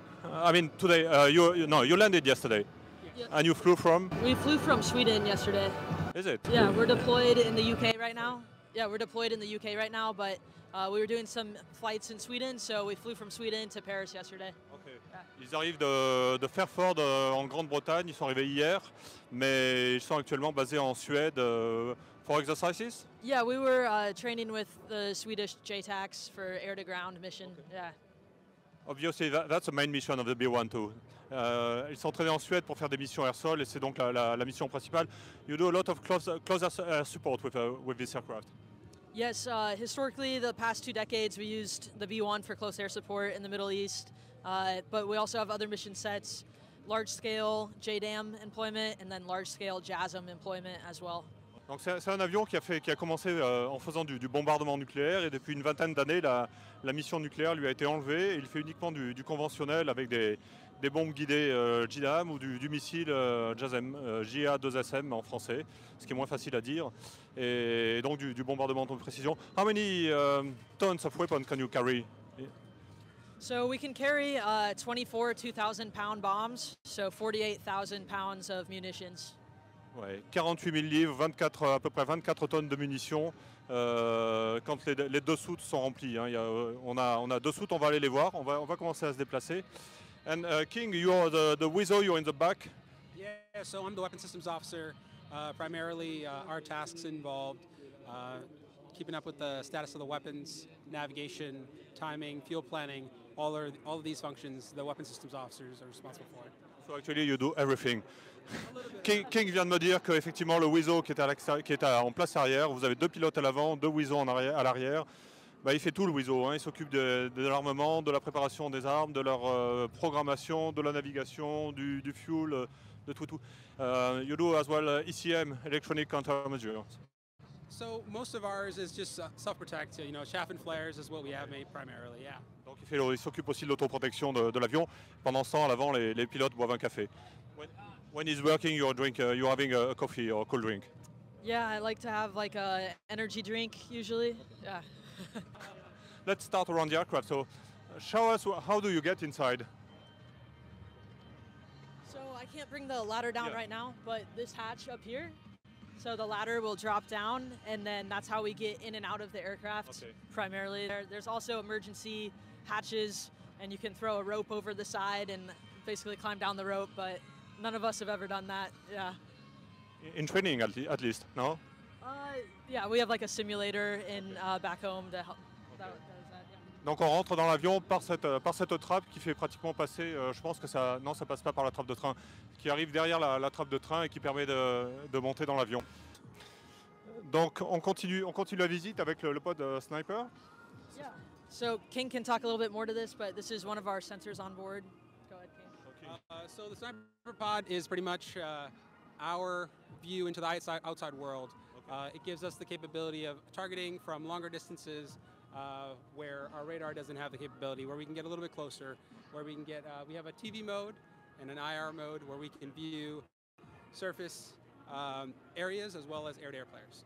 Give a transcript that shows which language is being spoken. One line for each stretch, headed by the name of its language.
English: I mean, today, you landed yesterday. Yeah. And you flew from? We flew from Sweden yesterday. Is it? Yeah, we're deployed in the UK right now. Yeah, we're deployed in the UK right now, but we were doing some flights in Sweden, so we flew from Sweden to Paris yesterday. Okay. Yeah.
French: Ils arrivent de Fairford en Grande-Bretagne, ils sont arrivés hier, mais ils sont actuellement basés en Suède.
English: For exercises? Yeah, we were training with the Swedish JTACs for air-to-ground mission. Okay. Yeah. Obviously, that's the main mission of the B-1B.
French: Ils sont entraînés en Suède pour faire des missions air-sol et c'est donc la mission principale.
English: You do a lot of close air support with this aircraft. Yes, historically, the past 2 decades, we used the B-1 for close air support in the Middle East, but we also have other mission sets, large-scale JDAM employment, and then large-scale JASM employment as well.
French: Donc c'est un avion qui a commencé en faisant du bombardement nucléaire et depuis une vingtaine d'années, la mission nucléaire lui a été enlevée et il fait uniquement du conventionnel avec des bombes guidées JDAM ou du missile JASM, JA2SM en français, ce qui est moins facile à dire, et donc du bombardement de précision.
English: How many tons of weapons can you carry? So we can carry 24 2,000-pound bombs, so 48,000 pounds of munitions.
French: Ouais, 48 000 livres, à peu près 24 tonnes de munitions quand les deux soutes sont remplies. Hein. On a deux soutes, on va aller les voir, on va commencer à se déplacer.
English: And King, you are the Wizzo, you're in the back. Yeah, so I'm the weapon systems officer. Primarily, our tasks involved keeping up with the status of the weapons, navigation, timing, fuel planning, all of these functions the weapon systems officers are responsible for. So actually you do everything.
French: King vient de me dire qu'effectivement le Wizzo qui est en place arrière, vous avez deux pilotes à l'avant, deux Wizzo à l'arrière. Bah, il fait tout le Wizzo, hein. Il s'occupe de l'armement, de la préparation des armes, de leur programmation, de la navigation, du fuel, de tout.
English: You do as well ECM, electronic contremesures. So most of ours is just self-protect, you know, chaff and flares is what we have made primarily, yeah.
French: Donc il s'occupe aussi de l'autoprotection de l'avion. Pendant ce temps, à l'avant, les pilotes boivent un café.
English: When he's working, you're having a coffee or a cold drink. Yeah, I like to have like a energy drink usually. Yeah. Let's start around the aircraft. So, show us how do you get inside? So I can't bring the ladder down right now, but this hatch up here. So the ladder will drop down, and then that's how we get in and out of the aircraft. Okay. Primarily, there's also emergency hatches, and you can throw a rope over the side and basically climb down the rope. But none of us have ever done that. Yeah. In training, at least, no? Yeah, we have like a simulator in back home to help. That does that, yeah.
French: Donc on rentre dans l'avion par cette trappe qui fait pratiquement passer, je pense que ça passe pas par la trappe de train, qui arrive derrière la trappe de train et qui permet de monter dans l'avion. Donc on continue la visite avec le pod sniper.
English: Yeah. So King can talk a little bit more to this, but this is one of our sensors on board. Go ahead, King. Okay. So the sniper pod is pretty much our view into the outside world. Okay. It gives us the capability of targeting from longer distances where our radar doesn't have the capability, where we can get a little bit closer, where we can get, we have a TV mode and an IR mode where we can view surface areas as well as air-to-air players.